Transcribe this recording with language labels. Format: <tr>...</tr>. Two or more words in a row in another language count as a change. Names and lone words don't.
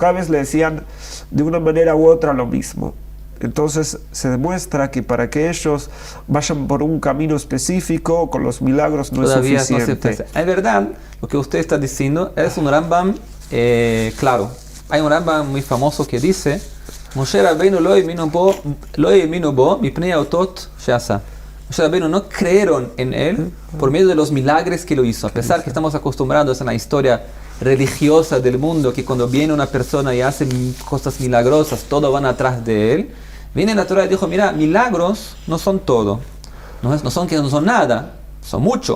<es>Cada vez le decían de una manera u otra lo mismo. Entonces se demuestra que para que ellos vayan por un camino específico, con los milagros no todavía es suficiente. Es verdad, lo que usted está diciendo es un Rambam claro. Hay un Rambam muy famoso que dice:</es> <he>משה רבנו לא האמינו בו מפני אותות שעשה.</he> <es>Moshe Rabbeinu no creyeron en él por medio de los milagros que lo hizo. A pesar que estamos acostumbrados a una historia religiosa del mundo, que cuando viene una persona y hace cosas milagrosas, todos van atrás de él. Viene la Torah y dijo: mira, milagros no son todo, no son nada, son mucho.</es>